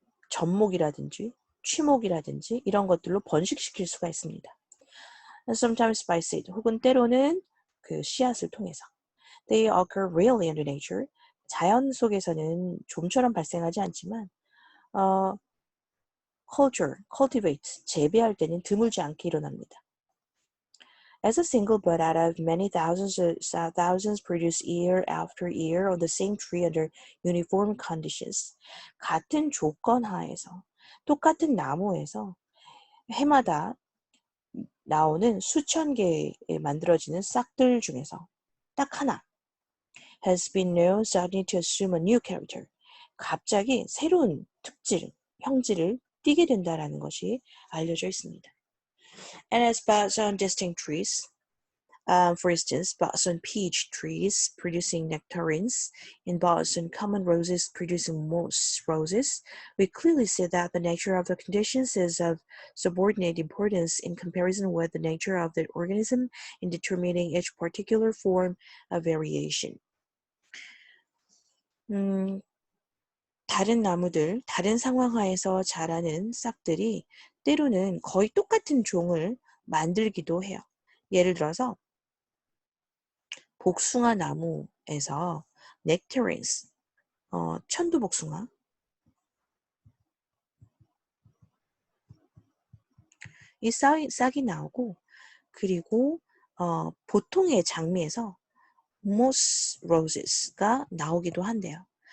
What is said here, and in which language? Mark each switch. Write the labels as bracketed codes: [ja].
[ko] 접목이라든지 취목이라든지 이런 것들로 번식시킬 수가 있습니다. [en] And sometimes by seed, [ko] 혹은 때로는 그 씨앗을 통해서. [en] They occur rarely under nature. [ko] 자연 속에서는 좀처럼 발생하지 않지만 cultivate, 재배할 때는 드물지 않게 일어납니다. [en] As a single bud out of many thousands produced year after year on the same tree under uniform conditions. [ko] 같은 조건 하에서 똑같은 나무에서 해마다 나오는 수천 개의 만들어지는 싹들 중에서 딱 하나 [en] has been known suddenly to assume a new character. [ko] 갑자기 새로운 형질을 띠게 된다라는 것이 알려져 있습니다. [en] And as buds on distinct trees, for instance, buds on peach trees producing nectarines and buds on common roses producing moss roses, we clearly see that the nature of the conditions is of subordinate importance in comparison with the nature of the organism in determining each particular form of variation. [ko] 다른 나무들, 다른 상황 하에서 자라는 싹들이 때로는 거의 똑같은 종을 만들기도 해요. 예를 들어서 복숭아 나무에서 nectarines, 천두복숭아, 이 싹이 나오고 그리고 보통의 장미에서 moss roses가 나오기도 한대요.